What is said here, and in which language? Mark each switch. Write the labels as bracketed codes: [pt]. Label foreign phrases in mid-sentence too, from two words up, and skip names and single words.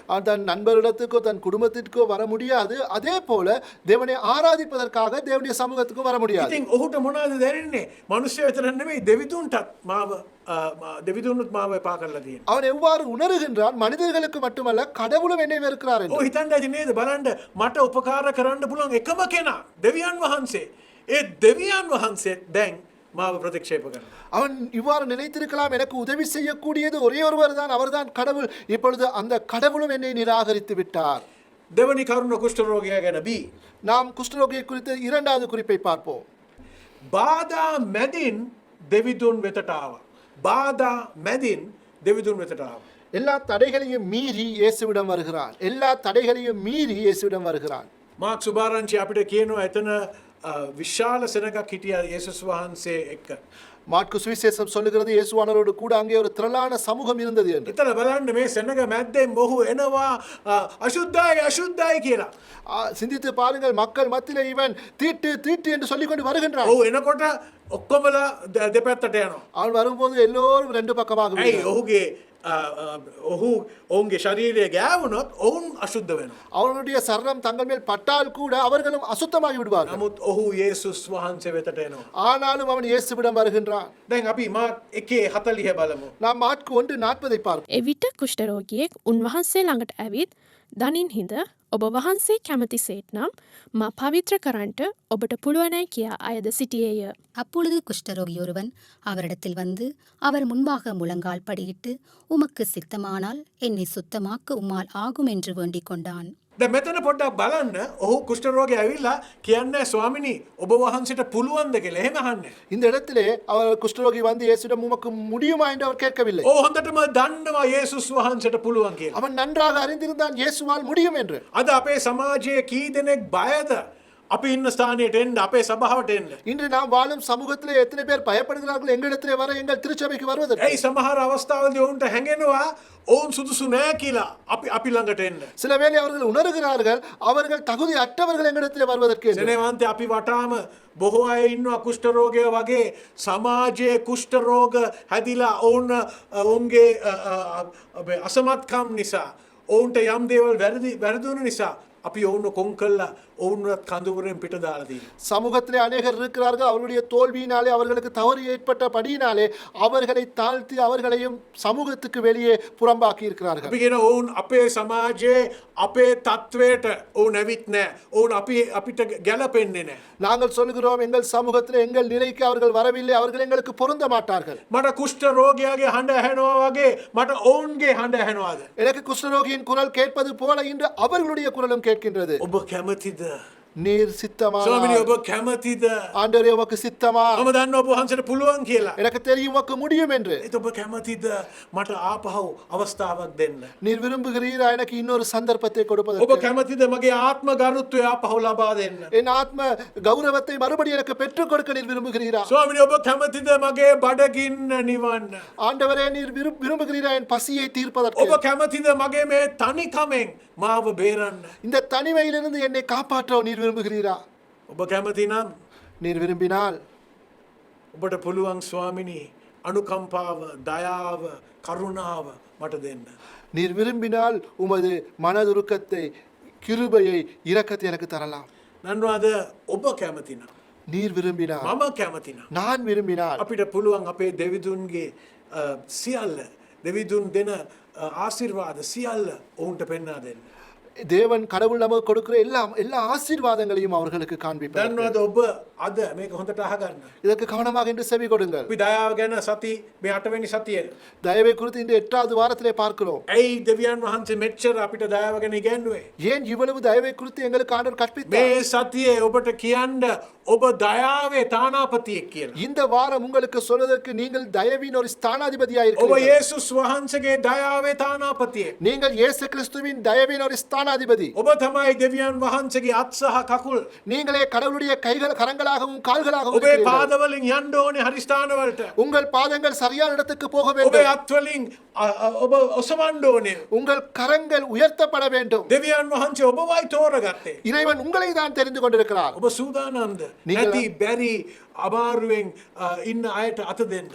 [ta] அவன் தன் நண்பரிடத்துக்கோ தன் குடும்பத்திற்கோ வர முடியாது. அதே போல தேவனை ஆராதிப்பதற்காக தேவனுடைய சமூகத்துக்கும் வர முடியாது. [si] ඉතින් ඔහුට මොනවද දැනෙන්නේ? මිනිස්සු විතර නෙමෙයි දෙවිතුන්ටත් දෙවිතුන්නුත් මාව එපා කරලා තියෙනවා. [ta] அவன் எவ்வாறு உணர்கின்றான்? மனிதர்களுக்கு மட்டுமல்ல, கடவுளும் என்னை வெறுக்கிறார் என்று. [si] ඔය හිතන්න ඇති නේද? බලන්න මට උපකාර කරන්න පුළුවන් එකම කෙනා දෙවියන් වහන්සේ. ඒ දෙවියන් වහන්සේ දැන් මාව ප්‍රතික්ෂේප කරනවා. [ta] அவன் இவ்வாறு நினைத்திருக்கலாம், எனக்கு உதவி செய்யக்கூடியது ஒரே ஒருவர் தான், அவர்தான் கடவுள். இப்பொழுது அந்த கடவுளும் என்னை நிராகரித்து விட்டார். [si] දෙවනි කරුණ කුෂ්ඨ රෝගියා ගැන B. [ta] நாம் குஷ்டரோகியை குறித்து இரண்டாவது குறிப்பை பார்ப்போம். [si] බාධා මැදින් දෙවිදුන් වෙතට ආවා. බාධා මැදින් දෙවිදුන් වෙතට ආවා. [ta] எல்லா தடைகளையும் மீறி இயேசுவிடம் வருகிறான். [si] මාක් සුභාරංචි අපිට කියනවා එතන විශාල සෙනගක් හිටියා යේසුස් වහන්සේ එක්ක. [ta] மாற்கு சுவிசேஷம் சொல்லுகிறது, இயேசுவானவரோடு கூட அங்கே ஒரு திரளான சமூகம் இருந்தது என்று. [si] එතන බලන්න මේ සෙනග මැද්දෙන් මොහු එනවා අශුද්ධයි කියලා. [ta] சிந்தித்து பாருங்கள், மக்கள் மத்தியிலே இவன் தீட்டு என்று சொல்லிக்கொண்டு வருகின்றான். [si] ඔහු එනකොට ඔක්කොමලා දෙපැත්තට යනවා. [ta] அவன் வரும்போது எல்லோரும் ரெண்டு பக்கமாக [si] ඇයි ඔහුගේ ඔවුන්ගේ ශරීරය ගෑවුනොත් ඔවුන් අශුද්ධ වෙනවා. [ta] அவனுடைய சரணம் தங்கள் மேல் பட்டால் கூட அவர்களும் அசுத்தமாகி விடுவார்கள். [si] නමුත් ඔහු යේසුස් වහන්සේ වෙතට එනවා. [ta] ஆனாலும் அவன் இயேசுவிடம் வருகின்றான். [si] දැන් අපි මාක් 1:40 බලමු. [ta] நாம் மாற்கு 1:40 பார்ப்போம். [si] එවිට කුෂ්ඨරෝගියෙක් උන්වහන්සේ ළඟට ඇවිත් දනින් හිඳ ඔබ වහන්සේ කැමති සේත් නම් මා පවිත්‍ර කරන්ට ඔබට පුළුවනයි කියා අයද සිටියේය. [ta] அப்பொழுது குஷ்டரோகி ஒருவன் அவரிடத்தில் வந்து அவர் முன்பாக முழங்கால் படியிட்டு, உமக்கு சித்தமானால் என்னை சுத்தமாக்க உம்மால் ஆகும் என்று வேண்டிக் கொண்டான். [si] දැන් මෙතන පොඩ්ඩක් බලන්න. ඔහු කුෂ්ඨ රෝගී ඇවිල්ලා කියන්නේ ස්වාමිනී ඔබ වහන්සේට පුළුවන්ද කියලා එහෙම අහන්නේ. [ta] இந்த இடத்திலே அவர் குஷ்டரோகி வந்து இயேசுவிடம் உமக்கு முடியுமா என்று அவர் கேட்கவில்லை. [si] ඔහු හොඳටම දන්නවා යේසුස් වහන්සේට පුළුවන් කියලා. [ta] அவன் நன்றாக அறிந்திருந்தான் இயேசுவால் முடியும் என்று. [si] අද අපේ සමාජයේ කී දෙනෙක් බයද අපි ඉන්න ස්ථානයට එන්න, අපේ සභාවට එන්න? [ta] இன்று நாம் வாழும் சமூகத்திலே எத்தனை பேர் பயப்படுகிறார்கள் எங்களிடத்திலே வர, எங்கள் திருச்சபைக்கு வருவதற்கு? [si] ඇයි සමහර අවස්ථාවලදී ඔවුන්ට හැඟෙනවා ඔවුන් සුදුසු නෑ කියලා අපි ළඟට එන්න. [ta] சில வேளை அவர்கள் உணர்கிறார்கள் அவர்கள் தகுதி அற்றவர்கள் எங்களிடத்திலே வருவதற்கு என்று. [si] සෙනෙවන්තේ අපි වටාම බොහෝ අය ඉන්නවා කුෂ්ඨ රෝගය වගේ. සමාජයේ කුෂ්ඨ රෝග හැදිලා ඔවුන්ගේ අසමත්කම් නිසා, ඔවුන්ට යම් දේවල් වැරදුණු නිසා අපි ඔවුන්ව කොන් කළා ඔවුන්වත් කඳුරෙන් පිට දාලා තියෙනවා. [ta] சமூகத்திலே அநேகர் இருக்கிறார்கள். அவர்களுடைய தோல்வியினாலே, அவர்களுக்கு தவறு ஏற்பட்ட படியினாலே அவர்களை தாழ்த்தி அவர்களையும் சமூகத்துக்கு வெளியே புறம்பாக்கி இருக்கிறார்கள். [si] අපි කියන ඔවුන් අපේ සමාජයේ අපේ තත්වයට ඔවුන් ඇවිත් නැහැ. ඔවුන් අපිට ගැලපෙන්නේ නැහැ. [ta] நாங்கள் சொல்கிறோம், எங்கள் சமூகத்திலே எங்கள் நிலைக்கு அவர்கள் வரவில்லை, அவர்கள் எங்களுக்கு பொருந்த மாட்டார்கள். [si] මට කුෂ්ඨ රෝගියාගේ හඬ ඇහෙනවා වගේ මට ඔවුන්ගේ හඬ ඇහෙනවාද? [ta] எனக்கு குஷ்டரோகியின் குரல் கேட்பது போல இன்று அவர்களுடைய குரலும் கேட்கின்றது. [si] ඔබ කැමතිද [ta] நீர் [si] ස්වාමිනී [ta] சித்தமானால் [si] ඔබ කැමතිද? [ta] ஆண்டவரே உமக்கு சித்தமா? [si] මම දන්නවා ඔබ වහන්සේට පුළුවන් කියලා. [ta] எனக்கு தெரியும் உமக்கு முடியும் என்று. [si] ඒත් ඔබ කැමතිද මට ආපහු අවස්ථාවක් දෙන්න? [ta] நீர் விரும்புகிறீரா எனக்கு இன்னொரு சந்தர்ப்பத்தை [si] ඔබ [ta] கொடுப்பதற்கு? [si] කැමතිද මගේ ආත්ම ගරුත්වය ආපහු ලබා දෙන්න? [ta] என் ஆத்ம கௌரவத்தை மறுபடியும் எனக்கு பெற்றுக் கொடுக்க நீர் விரும்புகிறீரா? [si] ස්වාමිනී ඔබ කැමතිද මගේ බඩගින්න නිවන්න? [ta] ஆண்டவரே நீர் விரும்புகிறீரா என் பசியை தீர்ப்பதற்கு? [si] ඔබ කැමතිද මගේ මේ තනිකමෙන් මාව බේරන්න? [ta] இந்த தனிமையிலிருந்து என்னை காப்பாற்ற நீர் விரும்புகிறீரா? [si] ඔබ කැමති නම් [ta] நீர் விரும்பினால் [si] ඔබට පුළුවන් ස්වාමිනී අනුකම්පාව, දයාව, කරුණාව මට දෙන්න. [ta] நீர் விரும்பினால் உமது மனதுருக்கத்தை, கிருபையை, இரக்கத்தை எனக்கு தரலாம். [si] දන්නවාද ඔබ කැමති නම් [ta] நீர் விரும்பினால், [si] මම කැමති නම් [ta] நான் விரும்பினால் [si] අපිට පුළුවන් අපේ දෙවිදුන්ගේ සියල්ල දෙවිදුන් දෙන ආශිර්වාද සියල්ල ඔවුන්ට පෙන්වා දෙන්න. [ta] தேவன் கடவுள் நமக்கு கொடுக்கிற எல்லா ஆசீர்வாதங்களையும் அவர்களுக்கு காண்பிப்பார். [si] දන්නවාද ඔබ අද මේක හොඳට අහගන්න. [ta] இதற்கு கவனமாக இன்று செவி கொடுங்கள். [si] අපි දයාව ගැන සති මේ 8 වෙනි සතියේ [ta] தயவை குறித்து இன்று 8வது வாரத்திலே பார்க்கிறோம். [si] ඇයි දෙවියන් වහන්සේ මෙච්චර අපිට දයාව ගැන ඉගැන්වුවේ? [ta] ஏன் இவ்வளவு தயவை குறித்து எங்களுக்கு ஆண்டவர் கற்பித்தார்? [si] මේ සතියේ ඔබට කියන්න ඔබ දයාවේ තානාපතියෙක් කියලා. [ta] இந்த வாரம் உங்களுக்கு சொல்வதற்கு நீங்கள் தயவின் ஒரு ஸ்தானாதிபதியாக [si] ඔබ [ta] இருக்கிறீர்கள். [si] යේසුස් වහන්සේගේ දයාවේ තානාපතියෙක්. [ta] நீங்கள் இயேசு கிறிஸ்துவின் தயவின் ஒரு ஸ்தானாதிபதி. [si] ඔබ තමයි දෙවියන් වහන්සේගේ අත් සහ කකුල්. [ta] நீங்களே கடவுளுடைய கரங்களாகவும் கால்களாகவும் [si] ඔබේ [ta] இருக்கிறீர்கள். [si] පාදවලින් යන්න ඕනේ හරි ස්ථානවලට. [ta] உங்கள் பாதங்கள் சரியான இடத்துக்கு போக [si] ඔබේ [ta] வேண்டும். [si] අත්වලින් ඔබ ඔසවන්න ඕනේ. [ta] உங்கள் கரங்கள் உயர்த்தப்பட வேண்டும். [si] දෙවියන් වහන්සේ ඔබවයි තෝරගත්තේ. [ta] இறைவன் உங்களை தான் தெரிந்து கொண்டிருக்கிறார். [si] ඔබ සූදානම්ද? නිකල- නැති බැරි අමාරුවෙන් ඉන්න අයට අත දෙන්න.